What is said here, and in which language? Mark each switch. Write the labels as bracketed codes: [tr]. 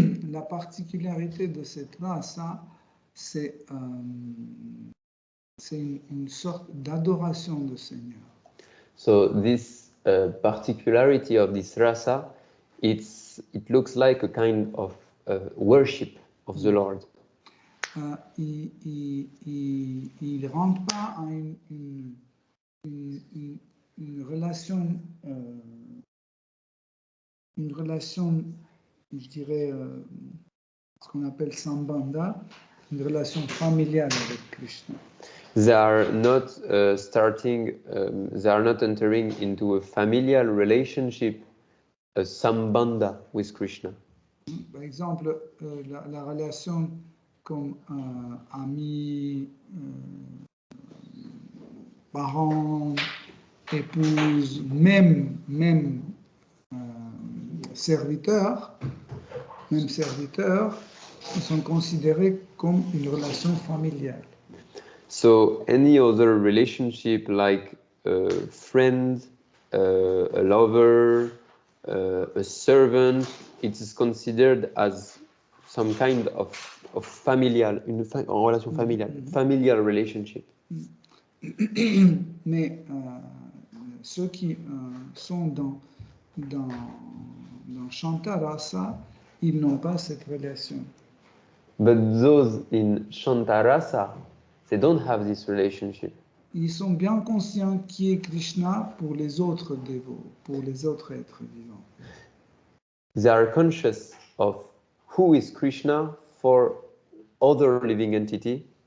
[fr] La particularité de cette rasa, c'est une sorte d'adoration du Seigneur. [en] So this particularity of this rasa, it looks like a kind of worship of the Lord. [fr] Il ne rentre pas à une relation, je dirais, ce qu'on appelle sambandha, une relation familiale avec Krishna. [en] They are not they are not entering into a familial relationship, a sambandha with Krishna. [fr] Par exemple, la relation comme ami, parent, épouse, même serviteur, ils sont considérés comme une relation familiale. [en] So any other relationship like a friend, a lover, a servant, it is considered as some kind of familial, [fr] en relation familiale, [en] familial relationship. [fr] Mais ceux qui sont dans Shantarasa, ils n'ont pas cette relation. [en] But those in Shantarasa, they don't have this relationship. [fr] Ils sont bien conscients qui est Krishna pour les autres dévots, pour les autres êtres vivants. [en] They are conscious of who is Krishna for other living entity.